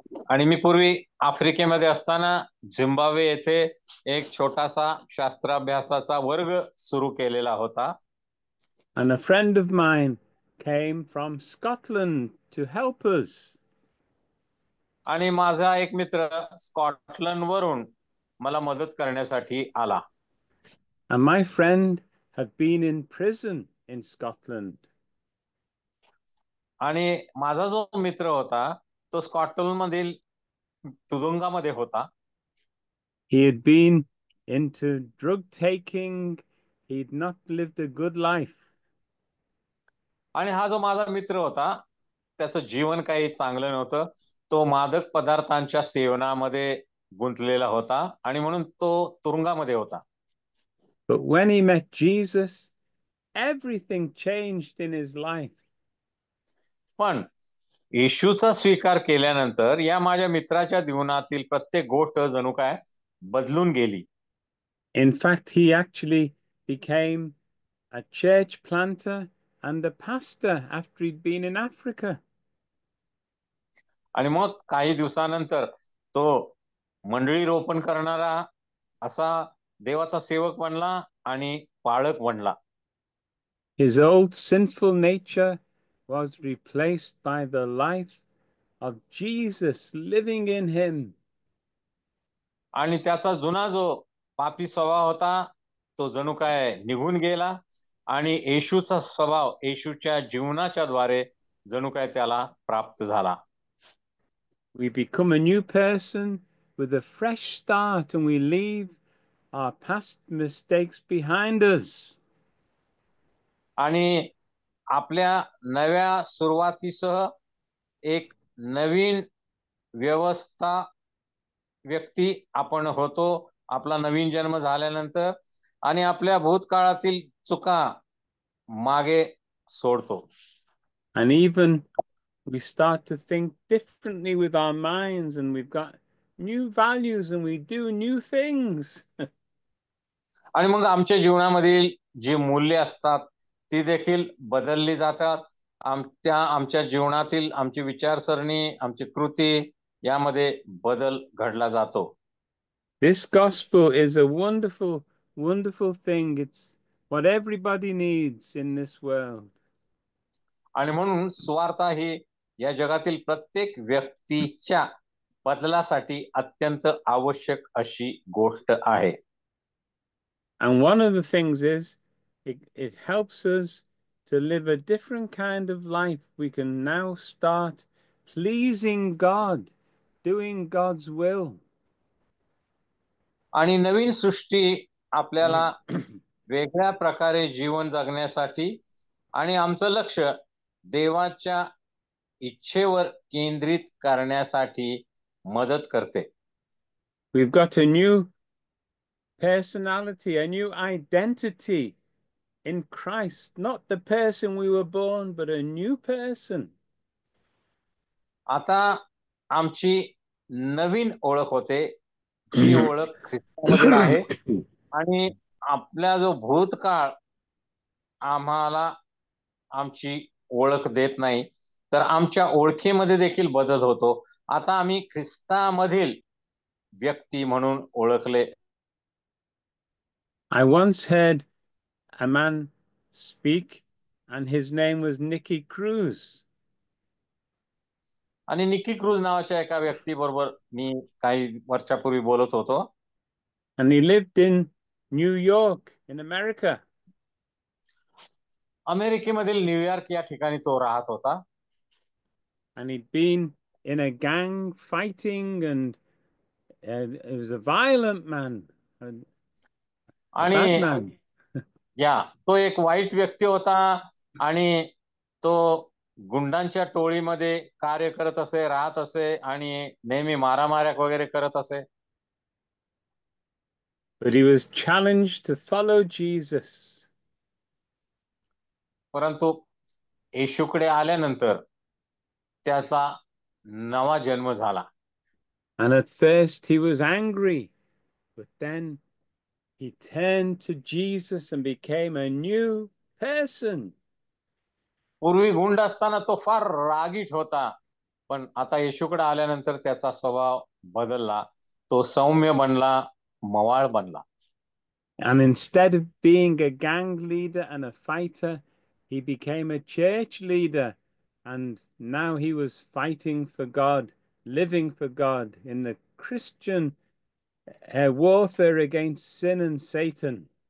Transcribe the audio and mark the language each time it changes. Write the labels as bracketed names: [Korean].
[Marathi] आणि मी पूर्वी आफ्रिकेमध्ये असताना झिम्बाब्वे येथे एक छोटासा शास्त्राभ्यासाचा वर्ग सुरू केलेला होता. [English] And a friend of mine came from Scotland to help us. [Marathi] आणि माझा एक मित्र स्कॉटलंड वरून मला मदत करण्यासाठी आला. [English] And my friend had been in prison in Scotland. [Marathi] आणि माझा जो मित्र होता तो स्कॉटलंड मधील तुरुंगामध्ये होता. [English] He had been into drug taking. He'd not lived a good life. [Marathi] आणि हा जो माझा मित्र होता त्याचं जीवन काही चांगलं नव्हतं. तो मादक पदार्थांच्या सेवनामध्ये गुंतलेला होता आणि म्हणून तो तुरुंगामध्ये होता. [English] But when he met Jesus, everything changed in his life. [Marathi] पण येशूचा स्वीकार केल्यानंतर या माझ्या मित्राच्या जीवनातील प्रत्येक गोष्ट जणू काय बदलून गेली. [English] In fact, he actually became a church planter and a pastor after he'd been in Africa. [Marathi] आणि मग काही दिवसानंतर तो मंडळी रोपण करणारा असा देवाचा सेवक बनला आणि पाळक बनला. [English] His old sinful nature was replaced by the life of Jesus living in him. [Marathi] आणि त्याचा जुना जो पापी स्वभाव होता तो जणू काय निघून गेला आणि येशूचा स्वभाव येशूच्या जीवनाच्या द्वारे जणू काय त्याला प्राप्त झाला. [English] We become a new person with a fresh start and we leave our past mistakes behind us. [Marathi] आणि आपल्या नव्या सुरुवातीसह एक नवीन व्यवस्था व्यक्ती आपण होतो आपला नवीन जन्म झाल्यानंतर आणि आपल्या भूतकाळातील चुका मागे सोडतो. [English] And even we start to think differently with our minds and we've got new values and we do new things. [Marathi] आणि मग आमच्या जीवनामधील जी मूल्य असतात ती देखील बदलली जातात. आमच्या जीवनातील आमची विचारसरणी आमची कृती यामध्ये बदल घडला जातो. [English] This gospel is a wonderful, wonderful thing. It's what everybody needs in this world. [Marathi] आणि म्हणून सुवार्ता ही या जगातील प्रत्येक व्यक्तीच्या बदलासाठी अत्यंत आवश्यक अशी गोष्ट आहे. [English] And one of the things is it helps us to live a different kind of life. We can now start pleasing God, doing God's will. [Marathi] आणि नवीन सृष्टी आपल्याला वेगळ्या प्रकारे जीवन जगण्यासाठी आणि आमचं लक्ष देवाच्या इच्छेवर केंद्रित करण्यासाठी मदत करते. [English] We've got a new personality, a new identity in Christ, not the person we were born, but a new person. [Marathi] आता आमची नवीन ओळख होते जी ओळख ख्रिस्तामधील आहे आणि आपला जो भूतकाळ आम्हाला आमची ओळख देत नाही तर आमच्या ओळखीमध्ये देखील बदल होतो. आता आम्ही ख्रिस्तामधील व्यक्ती म्हणून ओळखले. [English] I once heard a man speak, and his name was Nicky Cruz. [Marathi] आणि निकी क्रूज नावाच्या एका व्यक्तीबरोबर मी काही वर्षापूर्वी बोलत होतो. [English] And he lived in New York in America. [Marathi] अमेरिकेमधील न्यूयॉर्क या ठिकाणी तो राहत होता. [English] And he'd been in a gang fighting, and he was a violent man, a [Marathi] आणि [English] bad man. [Marathi] तो एक वाईट व्यक्ती होता आणि तो गुंडांच्या टोळीमध्ये कार्य करत असे राहत असे आणि नेहमी मारामाऱ्या वगैरे करत असे. [English] But he was challenged to follow Jesus. [Marathi] परंतु येशूकडे आल्यानंतर त्याचा नवा जन्म झाला. [English] And at first he was angry, but then he turned to Jesus and became a new person. [Marathi] पूर्वी गुंड असताना तो फार रागीट होता पण आता येशूकडे आल्यानंतर त्याचा स्वभाव बदलला. तो सौम्य बनला मवाळ बनला. [English] And instead of being a gang leader and a fighter, he became a church leader. And now he was fighting for God, living for God in the Christian warfare against sin and Satan.